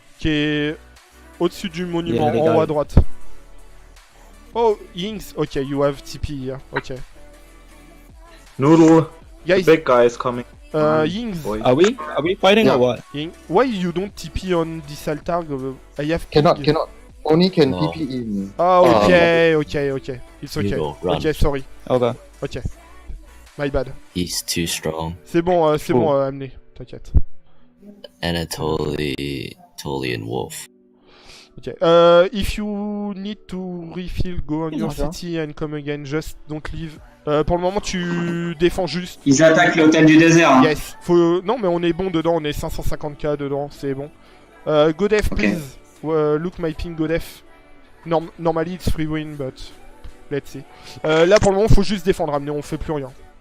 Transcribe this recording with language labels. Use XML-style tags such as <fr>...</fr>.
<fr>Qui est au-dessus du monument,</fr> <en>Yeah,</en> <fr>en haut à droite.</fr> <en>Oh, Yings, ok, you have TP here, ok. Noodle, Guys, the big guy is coming. Yings, Boy. Are we fighting or what? Ying, why you don't TP on this altar? I have Cannot. ping. Only can No. TP in. Oh, okay. It's okay. Hugo, run. Ok, sorry. Okay. Ok. My bad. He's too strong.</en> <fr>C'est bon, amené. T'inquiète.</fr> <en>Anatoly and Wolf. Ok. If you need to refill, go on your city and come again. Just don't leave.</en> <fr>Pour le moment, tu défends juste. Ils attaquent l'hôtel du désert. Hein. Yes. Non, mais on est bon dedans. On est 550k dedans. C'est bon.</fr> <en>Go def, please. Look my ping, go def. Normally it's free win, but let's see.</en> <fr>Là, pour le moment, faut juste défendre. Amener. On fait plus rien.</fr>